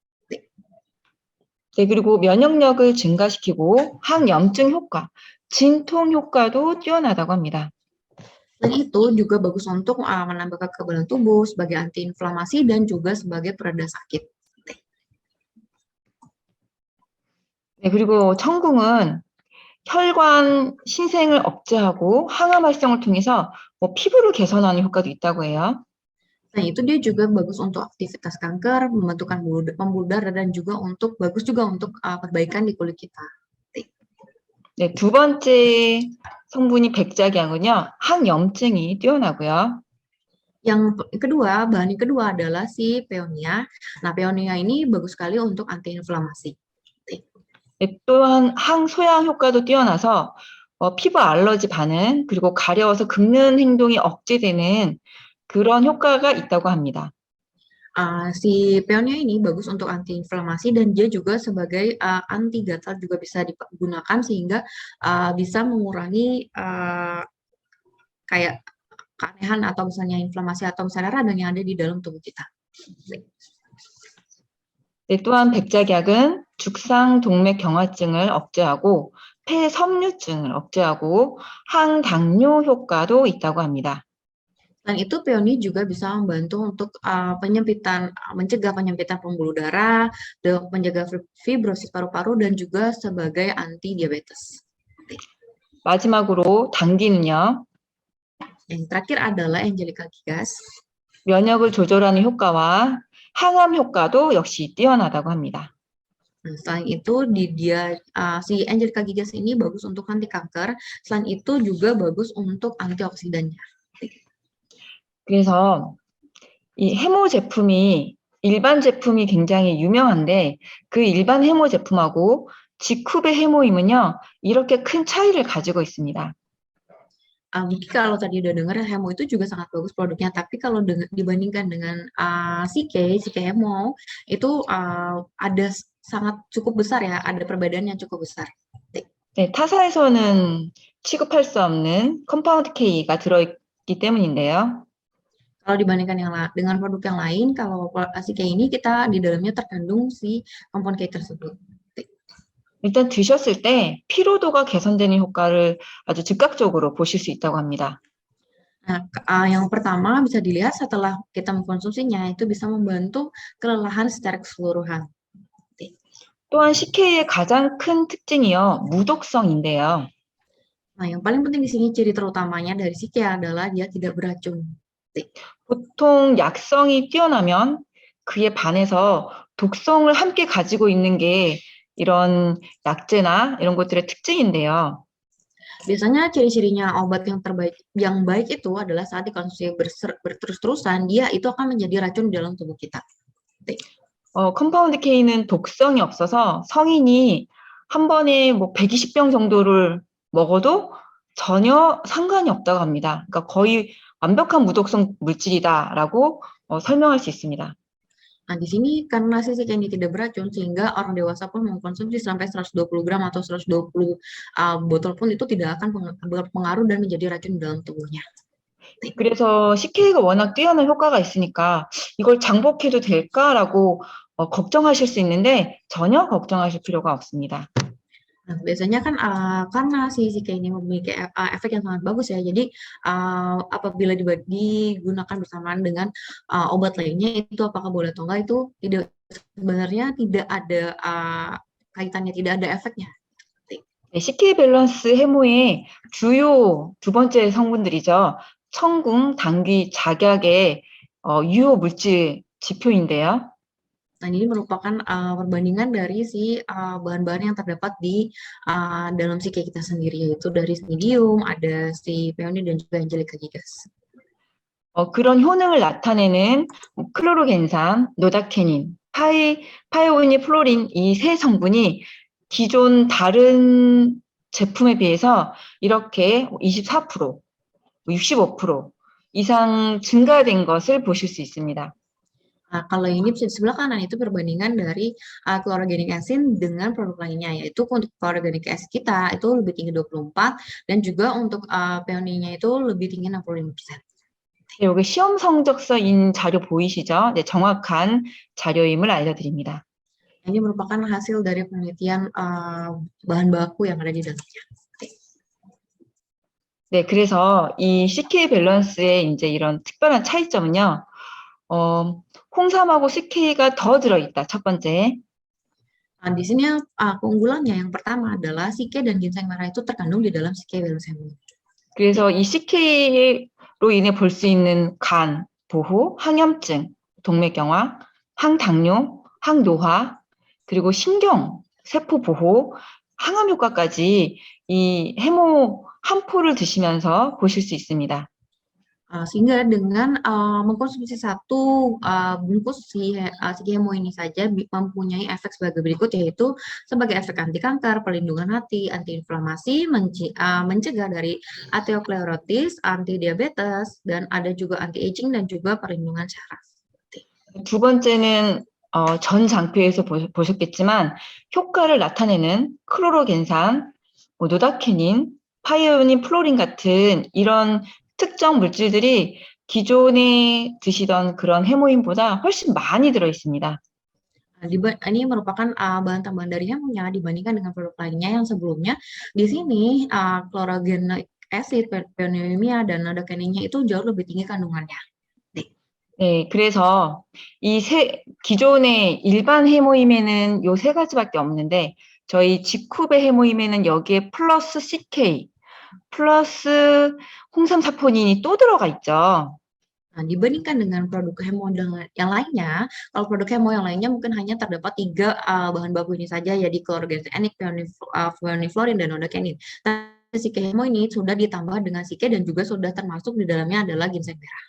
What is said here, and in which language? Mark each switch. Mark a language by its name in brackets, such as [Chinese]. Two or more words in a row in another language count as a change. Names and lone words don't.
[Korean] 네, 그리고 면역력을 증가시키고 항염증 효과, 진통 효과도 뛰어나다고 합니다. [Indonesian] Dan itu juga bagus untuk menambah kekebalan tubuh sebagai antiinflamasi dan juga sebagai pereda sakit. [Korean] 네, 그리고 청궁은 혈관 신생을 억제하고 항암 활성을 통해서 피부를 개선하는 효과도 있다고 해요. [Indonesian] Nah, itu dia juga bagus untuk aktivitas kanker, membentukkan pembuluh darah, dan juga bagus juga untuk perbaikan di kulit kita. [Korean] 네, 두 번째 성분이 백작약은요, 항염증이 뛰어나고요. [Indonesian] Yang kedua, bahan yang kedua adalah si Peonia. Nah, Peonia ini bagus sekali untuk antiinflamasi. [Korean] 네, 또한 항소양 효과도 뛰어나서 피부 알러지 반응, 그리고 가려워서 긁는 행동이 억제되는 그런 효과가 있다고 합니다. [Indonesian] Si Peonia ini bagus untuk antiinflamasi dan dia juga sebagai anti gatal juga bisa digunakan sehingga bisa mengurangi kayak keanehan atau misalnya inflamasi atau misalnya radang yang ada di dalam tubuh kita. [Korean] 네, 또한 백작약은 죽상 동맥 경화증을 억제하고 폐섬유증을 억제하고 항당뇨 효과도 있다고 합니다. [Indonesian] Selain itu, peony juga bisa membantu untuk mencegah penyempitan pembuluh darah, menjaga fibrosis paru-paru, dan juga sebagai anti diabetes. [Korean] 마지막으로 당귀는요. [Indonesian] Yang terakhir adalah Angelica gigas. [Korean] 면역을 조절하는 효과와 항암 효과도 역시 뛰어나다고 합니다. [Indonesian] Nah, selain itu si Angelica gigas ini bagus untuk anti kanker. Selain itu juga bagus untuk antioksidannya. [Korean] 그래서 이 해모 제품이 일반 제품이 굉장히 유명한데 그 일반 해모 제품하고 지쿠베 해모임은요, 이렇게 큰 차이를 가지고 있습니다. [Indonesian] Mungkin kalau tadi udah dengar Hemo itu juga sangat bagus produknya, tapi kalau dibandingkan dengan CK Hemo itu ada sangat cukup besar ya, ada perbedaan yang cukup besar. [Korean] 네, 타사에서는 취급할 수 없는 컴파운드 K가 들어있기 때문인데요. [Indonesian] Kalau dibandingkan dengan produk yang lain, kalau CK ini kita di dalamnya terkandung si komponen K tersebut. [Korean] 일단 드셨을 때 피로도가 개선되는 효과를 아주 즉각적으로 보실 수 있다고 합니다. [Indonesian] Nah, yang pertama bisa dilihat setelah kita mengkonsumsinya, itu bisa membantu kelelahan secara keseluruhan. [Korean] 또한 CK의 가장 큰 특징이요, 무독성인데요. [Indonesian] Nah, yang paling penting di sini ciri terutamanya dari CK adalah dia tidak beracun. [Korean] 보통 약성이 뛰어나면 그에 반해서 독성을 함께 가지고 있는 게 이런 약제나 이런 것들의 특징인데요. [Indonesian] Biasanya ciri-cirinya obat yang baik itu adalah saat dikonsumsi berterus-terusan, dia itu akan menjadi racun dalam tubuh kita. [Korean] 컴파운드 K는 독성이 없어서 성인이 한 번에 뭐 120병 정도를 먹어도 전혀 상관이 없다고 합니다. 그러니까 거의 완벽한 무독성 물질이다라고 설명할 수 있습니다. [Indonesian] Nah, di sini karena CK ini tidak beracun, sehingga orang dewasa pun mengkonsumsi sampai 120 gram atau 120 botol pun itu tidak akan berpengaruh dan menjadi racun dalam tubuhnya. [Korean] 그래서 CK가 워낙 뛰어난 효과가 있으니까 이걸 장복해도 될까라고 걱정하실 수 있는데 전혀 걱정하실 필요가 없습니다. [Indonesian] Nah, biasanya kan karena si CK ini memiliki efek yang sangat bagus ya, jadi apabila digunakan bersamaan dengan obat lainnya, itu apakah boleh atau enggak, itu sebenarnya tidak ada kaitannya, tidak ada efeknya. [Korean] 네, CK 밸런스 해모의 주요 두 번째 성분들이죠. 청궁, 당귀, 작약의 유효 물질 지표인데요. [Indonesian] Nah, ini merupakan perbandingan dari si bahan-bahan yang terdapat di dalam CK kita sendiri, yaitu dari Snidium, ada si peony dan juga Angelica gigas. [Korean] 그런 효능을 나타내는 클로로겐산, 노다케닌, 파이오니 플로린 이 세 성분이 기존 다른 제품에 비해서 이렇게 24%, 65% 이상 증가된 것을 보실 수 있습니다. [Indonesian] Nah, kalau ini bisa di sebelah kanan itu perbandingan dari [English] chlorogenic acid [Indonesian] dengan produk lainnya, yaitu untuk [English] chlorogenic acid [Indonesian] kita itu lebih tinggi 24 dan juga untuk peonynya itu lebih tinggi 65%. [Korean] 네, 여기 시험 성적서인 자료 보이시죠? 네, 정확한 자료임을 알려드립니다. [Indonesian] Ini merupakan hasil dari penelitian bahan baku yang ada di dalamnya. [Korean] 네, 그래서 이 CK 밸런스의 이제 이런 특별한 차이점은요, 홍삼하고 CK가 더 들어있다, 첫 번째. [Indonesian] Nah, di sini keunggulannya yang pertama adalah CK dan ginseng merah itu terkandung di dalam CK 밸런스. [Korean] 그래서 이 CK로 인해 볼 수 있는 간, 보호, 항염증, 동맥경화, 항당뇨, 항노화, 그리고 신경, 세포 보호, 항암 효과까지 이 해모 한 포를 드시면서 보실 수 있습니다. [Indonesian] Sehingga dengan mengkonsumsi satu bungkus si hemo ini saja mempunyai efek sebagai berikut, yaitu sebagai efek anti kanker, pelindungan hati, anti inflamasi, mencegah dari osteosklerosis, anti diabetes, dan ada juga [English] anti aging [Indonesian] dan juga perlindungan saraf. [Korean] 두 번째는 전 장표에서 보셨겠지만 효과를 나타내는 클로로겐산, 노다케닌, 파이오닌 플로린 같은 이런 특정 물질들이 기존에 드시던 그런 해모인보다 훨씬 많이 들어있습니다. [Indonesian] Ini merupakan bahan tambahan dari hemonya dibandingkan dengan produk lainnya yang sebelumnya. Di sini [English] chlorogenic acid, [Indonesian] peoniumia, dan nodoken인nya itu jauh lebih tinggi kandungannya. [Korean] 네, 그래서 기존의 일반 해모임에는 요 세 가지밖에 없는데, 저희 지쿠베 해모임에는 여기에 플러스 CK, 플러스 홍삼사포닌이 또 들어가 있죠. [Indonesian] Nah, dibandingkan dengan produk hemo yang lainnya, kalau produk hemo yang lainnya mungkin hanya terdapat 3 bahan baku ini saja, ya di chlorogenic, peoniflorin, dan nodokenin. Tapi sike hemo ini sudah ditambah dengan sike dan juga sudah termasuk di dalamnya adalah ginseng merah.